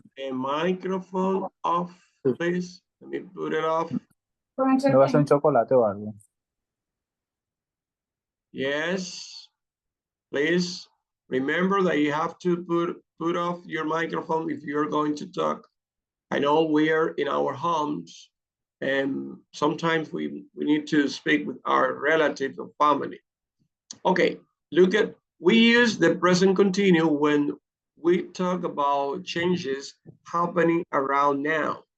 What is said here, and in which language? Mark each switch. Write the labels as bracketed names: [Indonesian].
[English] A microphone off, please. Let me put it off. [Spanish] ¿Me vas a un chocolate o algo? [English] Yes, please. Remember that you have to put off your microphone if you're going to talk. I know we are in our homes and sometimes we need to speak with our relatives or family. Okay, look at, we use the present continuous when we talk about changes happening around now.